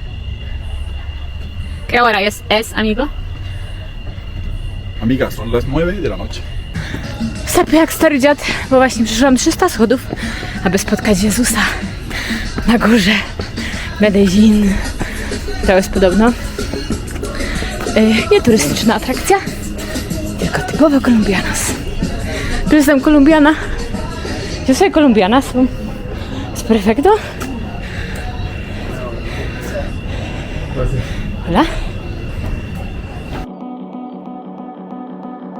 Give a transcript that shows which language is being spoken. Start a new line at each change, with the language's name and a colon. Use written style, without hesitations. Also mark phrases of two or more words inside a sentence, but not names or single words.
Spanish: ¿Qué hora es, amigo? Amiga, son las 9 de la noche.
Polish: Sapy jak stary dziad, bo właśnie przyszłam 300 schodów, aby spotkać Jezusa na górze Medellin. To jest podobno nie turystyczna atrakcja, tylko typowa colombianos. Tu jestem colombiana.
Spanish: Yo soy colombiana. ¿Es perfecto? Hola.